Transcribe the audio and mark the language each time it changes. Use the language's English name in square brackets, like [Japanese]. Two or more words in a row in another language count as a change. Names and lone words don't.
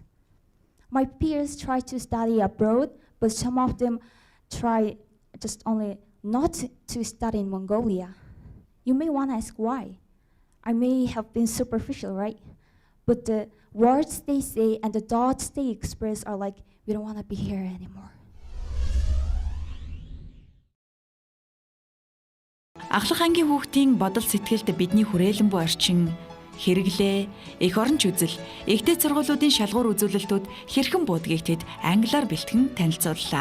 [English] My peers try to study abroad, but some of them try just only not to study in Mongolia. You may want to ask why. I may have been superficial, right? But the words they say and the thoughts they express are like, we don't want to be here anymore. [Mongolian] Ахлах ангийн хүүхдийн бодол сэтгэлд бидний хүрээлэн буй орчин, хэрэглээ, эх оронч үзэл, эгтэй сургуулиудын шалгуур үзүүлэлтүүд хэрхэн буудгийг тэд англиар бэлтгэн танилцууллаа.